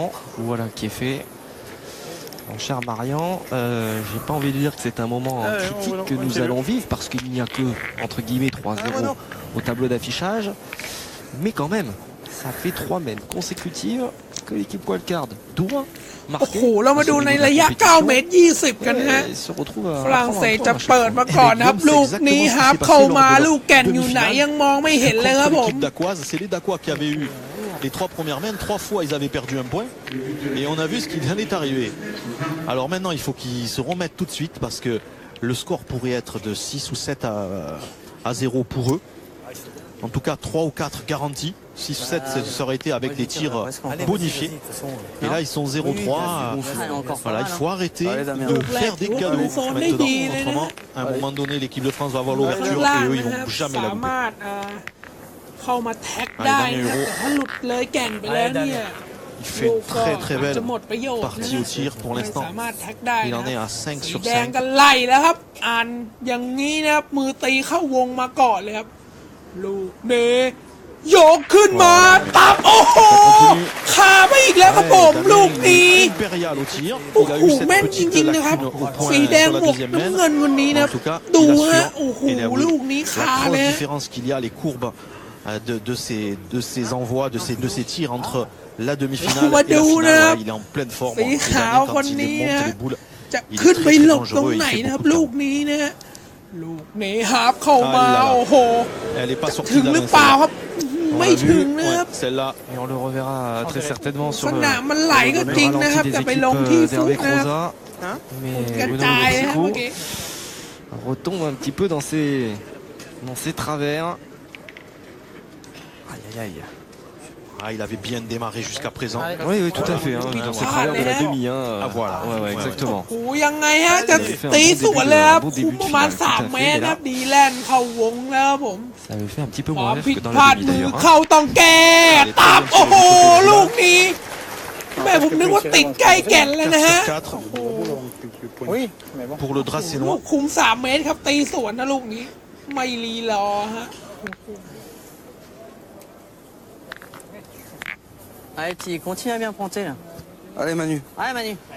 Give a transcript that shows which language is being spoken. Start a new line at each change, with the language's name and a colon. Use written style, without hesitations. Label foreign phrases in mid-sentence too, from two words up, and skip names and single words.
French: Voilà qui est fait. Mon cher Marian, j'ai pas envie de dire que c'est un moment critique que nous allons vivre parce qu'il n'y a que entre guillemets 3-0 au tableau d'affichage. Mais quand même, ça fait 3 mains consécutives que l'équipe Wildcard doit
Thai: โอ้โหเรามาดูในระยะ9 เมตร 20 กันฮะฝรั่งเศสจะเปิดมาก่อนนะครับลูกนี้ฮาร์ปเข้ามาลูกแก่นอยู่ไหนยังมองไม่เห็นเลยครับผม
French: C'est les Dacois qui avaient eu les 3 premières mains. 3 fois ils avaient perdu un point et on a vu ce qui vient d'être arrivé. Alors maintenant il faut qu'ils se remettent tout de suite parce que le score pourrait être de 6 ou 7 à 0 pour eux. En tout cas 3 ou 4 garantis. 6 ou 7 ça aurait été avec les tirs bonifiés. Et là ils sont 0-3. Voilà, il faut arrêter de faire des cadeaux maintenant. Autrement, à un moment donné l'équipe de France va avoir l'ouverture et eux ils vont jamais la louper.
Thai: เข้ามาแท็กได้นะแต่ถ้าหลุดเลยแก่นไปแล้วเนี่ย
French: Il fait une très belle partie au tir pour l'instant. Il en est à 5 sur
Thai: แดง
French: 5.
Thai: กันไล่แล้วครับอ่านอย่างนี้นะครับมือตีเข้าวงมาก่อนเลยครับลูกเนยกขึ้นมาตับโอ้โหคาไปอีกแล้วครับผมลูกนี้โอ้โหแม่นจริงๆนะครับสีแดงบวกน้ำเงินคนนี้นะครับดูฮะโอ้โหลูกนี้คาเลย
French: La différence qu'il y a les courbes de ces envois, de ces tirs entre la demi-finale et la finale. Il est en pleine forme. Quand il monte les boules,
Thai: จะขึ้นไปหลบตรงไหนนะครับลูกนี้นะลูกนี้ฮาร์ปเข้ามาโอ้โหถึงหรือเปล่าครับไม่ถึงนะครับ
French: Et on le reverra très certainement
Thai: ส
French: sur le ballon
Thai: นามมันไหลก็จริงนะครับแต่ไปลงที่ฟุกนะครับ
French: Mais
Thai: กระ
French: Bruno
Thai: จายนะ
French: Boursico
Thai: เมื่อกี้
French: retombe un petit peu dans ses travers. Aïe aïe aïe. Ah, il avait bien démarré jusqu'à présent. Oui, tout à fait. Hein, dans ses travers de la demi. Hein. Ah voilà. Ouais, exactement.
Thai: โอ้ยังไงฮะจะตีสวนเลยครับคุมประมาณ3 เมตรนะครับดีแลนด์เข้าวงแล้วผม
French: Ça avait fait un petit peu
Thai: ควา
French: moins
Thai: ม
French: rêve
Thai: ผิด
French: que dans
Thai: พลา
French: la
Thai: ด
French: demi
Thai: มือ
French: d'ailleurs. Hein.
Thai: เข้าต้องแก้ตับโอ้โหลูกนี้แม่ผมนึกว่าติดใกล้แก่นแล้วนะฮะ
French: Oui, mais bon. Pour le
Thai: ลู
French: Dracénois.
Thai: กคุม3 เมตรครับตีสวนนะลูกนี้ไม่รีรอฮะ
French: Allez, petit, continue à bien pointer là. Allez, Manu. Allez, Manu.